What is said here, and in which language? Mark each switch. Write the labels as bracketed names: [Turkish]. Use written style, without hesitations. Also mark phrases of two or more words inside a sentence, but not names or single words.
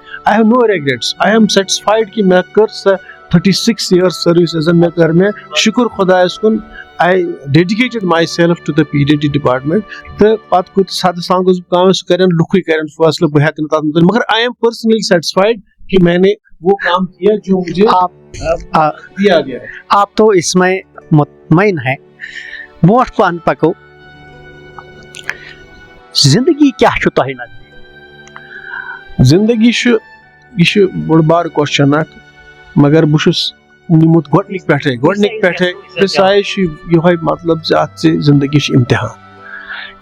[English] I have no regrets. I am satisfied [Kashmiri] کہِ مےٚ کٔر سۄ 36 years سٔروِس یۄس زن مےٚ کٔر مےٚ شُکر خۄدایس کُن. [English] I dedicated myself to the PDT department. [Kashmiri] تہٕ پتہٕ کوٚت سدٕ سان گوٚژھ بہٕ کٲم, سُہ کرن لُکُے کرن فٲصلہٕ, بہٕ ہٮ۪کہٕ نہٕ تتھ منٛز. [Urdu] مگر [English] I am personally satisfied [Urdu] کہ میں نے وہ کام کیا جو مجھے دیا گیا. آپ تو اس میں مطمئن ہیں. [Kashmiri] برونٛٹھ کُن پکو. زندگی کیا چھُ تۄہہِ نزدیٖک؟ زندگی یہِ چھُ بوٚڑ بارٕ کوسچن اکھ, مگر بہٕ چھُس نِمُت گۄڈنِکۍ پٮ۪ٹھے پرٛژھایے چھُ یِہوے مطلب زِ اتھ زِ زندگی چھِ امتحان.